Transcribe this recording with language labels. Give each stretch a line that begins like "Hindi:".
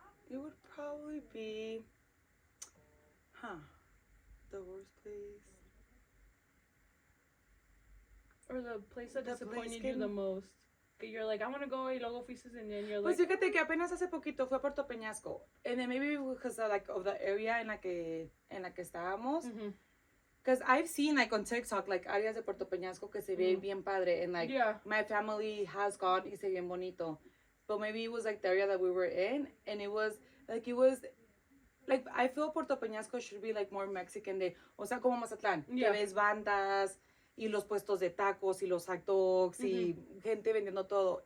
English: It would probably be, the worst place. Or the place that The disappointed place you the most. Que you're like, I want to go,
Spanish: y luego fuiste,
English: and then you're
Spanish: Pues
English: like...
Spanish: fíjate que apenas hace poquito fue a Puerto Peñasco.
English: And then maybe because of the area
Spanish: en la que estábamos.
English: Because I've seen like on TikTok like
Spanish: áreas de Puerto Peñasco que se ve bien padre.
English: And like my family has gone
Spanish: y se ve bien bonito.
English: But maybe it was like the area that we were in. And it was like I feel Puerto Peñasco should be like more Mexican
Spanish: de, o sea, como Mazatlán. Que ves bandas y los puestos de tacos y los hot dogs y gente vendiendo todo.